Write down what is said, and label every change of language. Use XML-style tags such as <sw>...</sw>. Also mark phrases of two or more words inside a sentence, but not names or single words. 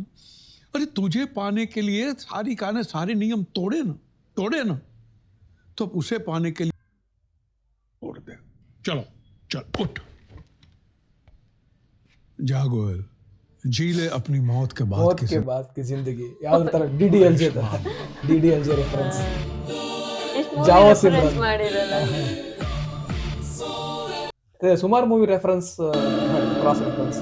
<hi>अरे तुझे पाने के लिए सारिका ने सारे नियम तोड़े ना, तो अब उसे पाने के लिए तोड़ दे। चलो चल उठ, जा गोयल, जी ले अपनी मौत के बाद मौत के बाद की ज़िंदगी.</hi> <kn>ಯಾವ್ದ್ರ ತರ DDLJ ತರ, DDLJ ರೆಫರೆನ್ಸ್.</kn> <hi>जाओ सिमरन</hi> <kn>ಮಾಡಿರಲ್ಲ.</kn> <en>ಸುಮಾರು movie reference, cross reference.</en>